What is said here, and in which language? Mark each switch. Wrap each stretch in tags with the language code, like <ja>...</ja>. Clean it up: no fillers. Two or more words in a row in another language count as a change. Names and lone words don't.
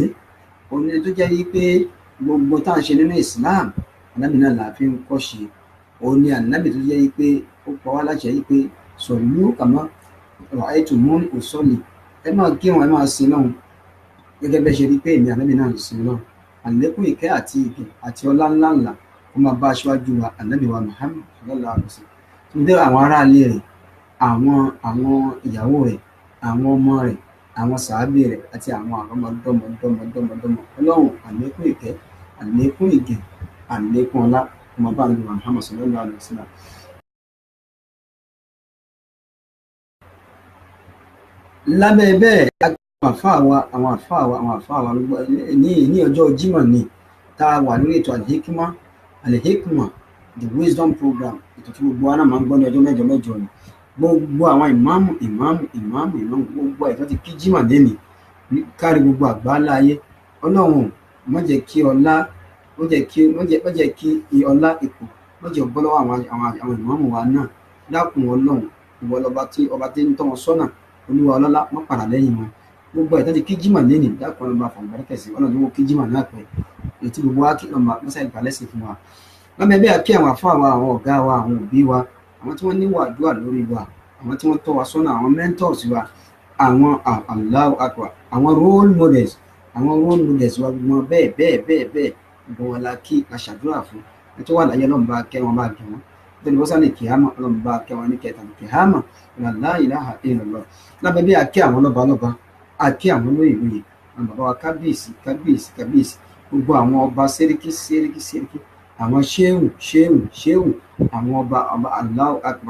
<yo>òun ni tó jẹ́ pé gbogbo tá à ń ṣe nínú Islam ànábì náà là á fi ń kọ́ ṣe òun ni ànábì tó jẹ́ pé ó pa wá láṣẹ pé sọ̀lú kàmá ètò mú òsọ́lì ẹ máa kírun ẹ máa sin náà gẹ́gẹ́ bẹ́ẹ̀ ṣe rí pé èmi ànábì náà sin náà àlékún ìkẹ́ àti ìgẹ̀ àti ọlá ńláńlá ó máa bá aṣáájú wa ànábì wa Muhammad</yo> <ar>صلى الله عليه وسلم</ar> <yo>tó dé àwọn aráalé rẹ̀ àwọn ìyàwó rẹ̀ àwọn ọmọ rẹ̀ àwọn sàábì rẹ̀ àti àwọn àrọ́mọdọ́mọdọ́mọdọ́mọ ọlọ́run àlékún ìkẹ́ àlékún ìgẹ̀ àlékún ọlá ó máa bá ànábì wa Muhammad</yo> <ar>صلى الله عليه وسلم.</ar> <yo>lábẹ́ bẹ́ẹ̀ àwọn àfáà wa ní ọjọ́ Jímọ̀ ni tá a wà lórí ètò Al-Hikma</yo> <en>the wisdom program</en> <yo>ètò tí gbogbo wa náà máa ń gbọ́ ní ọjọ́ mẹ́jọ ni gbogbo àwọn ìmáàmù gbogbo ẹ̀ tó ti kí Jímọ̀ lẹ́nìí kárí gbogbo àgbáńlá ayé ọlọ́run má jẹ́ kí ọlá ipò má jẹ́ bọ́ lọ́wọ́ àwọn ìmáàmù wa náà dákun ọlọ́run ìwọ ọba tí ń tọ́ wọn sọ́nà olúwa ọlọ́lá má padà lẹ́yìn wọn gbogbo ẹ̀ tó ti kí Jímọ̀ lẹ́nìí dákun ọlọ́ba fàgbàrẹ́kẹ̀sì ọlọ́run ló kí Jímọ̀ náà pẹ́ èyí tí gbogbo wa kí ọmọ mọ́sá ìgbàlẹ́sìn fún wa lọ́mọ bí a kí àwọn àfáà wa àwọn ọ̀gá wa àwọn òbí wa àwọn tí wọ́n níwà àdúrà lórí wa àwọn tí wọ́n tọ́ wa sọ́nà àwọn mentors wa àwọn</yo> <ar>الله أكبر</ar> <yo>àwọn</yo> <en>role models</en> <yo>wa gbogbo wọn bẹ́ẹ̀ gbogbo wọn la kí la ṣàdúrà fún ẹ tó wà láyé ọlọ́run bá kẹ́ wọn bá gẹ̀ wọ́n tó ní wọ́n sáré kìámà ọlọ́run bá kẹ́ wọn ní kẹta ní kìámà</yo> <ar>لا إله إلا الله</ar> <yo>lábẹ́ bí a kí àwọn lọ́ba a kí àwọn lóyè àwọn bàbá wa kábíyèsí gbogbo àwọn ọba sẹ́ríkì àwọn ṣéhù àwọn ọba</yo> <ar>الله أكبر</ar>